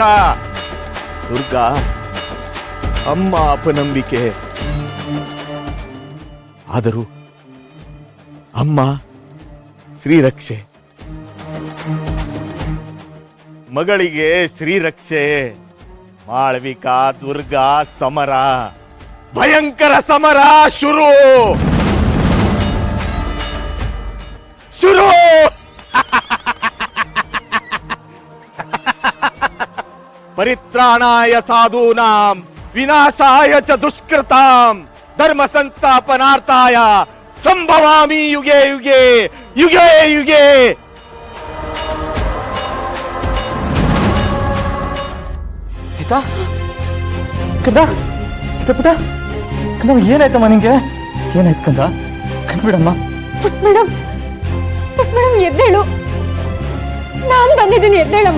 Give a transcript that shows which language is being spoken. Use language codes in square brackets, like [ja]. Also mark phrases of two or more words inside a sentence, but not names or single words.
[kn] ದುರ್ಗಾ ಅಮ್ಮ ಅಪನಂಬಿಕೆ, ಆದರೂ ಅಮ್ಮ ಶ್ರೀರಕ್ಷೆ. ಮಗಳಿಗೆ ಶ್ರೀರಕ್ಷೆ. ಮಾಳವಿಕಾ ದುರ್ಗಾ ಸಮರ, ಭಯಂಕರ ಸಮರ ಶುರು ಶುರು. [sa] ಪರಿತ್ರಾಣಾಯ ಸಾಧೂನಾಂ ವಿನಾಶಾಯ ಚ ದುಷ್ಕೃತಾಂ ಧರ್ಮ ಸಂಸ್ಥಾಪನಾರ್ಥಾಯ ಸಂಭವಾಮಿ ಯುಗೆ ಯುಗೆ ಯುಗೆ ಯುಗೆ. [kn] ಕಂದ ಪುಟ ಕಂದ, ಏನಾಯ್ತಮ್ಮ ನಿಂಗೆ? ಏನಾಯ್ತು ಕಂದ? ಕಂದ್ಬಿಡಮ್ಮ. ಪುಟ್ ಮೇಡಮ್ ಎದ್ದೇಳು. ನಾನು ಬಂದಿದ್ದೀನಿ, ಎದ್ದೇಳಮ್ಮ.